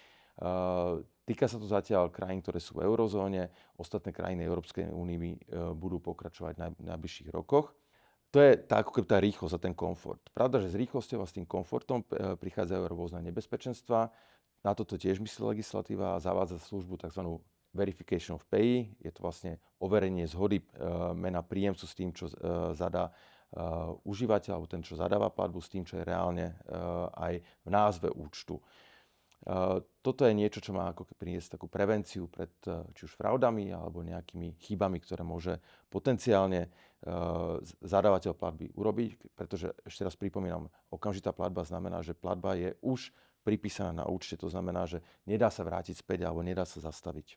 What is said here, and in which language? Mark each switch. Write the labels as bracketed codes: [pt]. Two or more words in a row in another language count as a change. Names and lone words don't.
[sk] Týka sa to zatiaľ krajín, ktoré sú v eurozóne. Ostatné krajiny Európskej únie budú pokračovať v najbližších rokoch. To je ako keby tá rýchlosť a ten komfort. Pravda, že s rýchlosťou a s tým komfortom prichádzajú rôzne nebezpečenstvá. Na toto tiež myslí legislatíva a zavádza službu tzv. [en] Verification of pay. [sk] Je to vlastne overenie zhody mena príjemcu s tým, čo zadá užívateľ, alebo ten, čo zadáva platbu, s tým, čo je reálne aj v názve účtu. Toto je niečo, čo má ako priniesť takú prevenciu pred či už fraudami alebo nejakými chybami, ktoré môže potenciálne zadávateľ platby urobiť, pretože ešte raz pripomínam, okamžitá platba znamená, že platba je už pripísaná na účte, to znamená, že nedá sa vrátiť späť alebo nedá sa zastaviť.